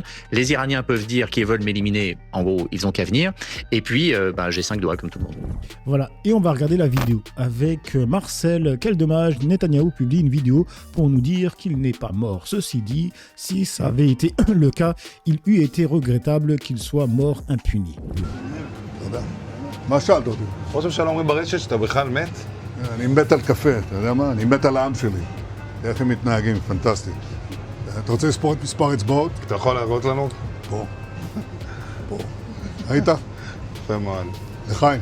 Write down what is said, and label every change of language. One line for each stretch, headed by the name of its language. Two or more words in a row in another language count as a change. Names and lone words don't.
French: Les Iraniens peuvent dire qu'ils veulent m'éliminer, en gros, ils ont qu'à venir. Et puis, j'ai 5 doigts comme tout le monde. » Voilà, et on va regarder la vidéo avec Marcel. Quel dommage, Netanyahou publie une vidéo pour nous dire qu'il n'est pas mort. Ceci dit, si ça avait été le cas, il eût été regrettable qu'il soit mort impuni.
Hebrew: מה שאלת אותי? ראש הממשלה אומרים ברשת שאתה בכלל מת? אני מת על קפה, אתה יודע מה? אני מת על העם שלי. איך הם מתנהגים, פנטסטי. אתה רוצה לספור את מספר אצבעות? אתה יכול להראות לנו? פה. פה. היית? יפה מאוד. לחיים.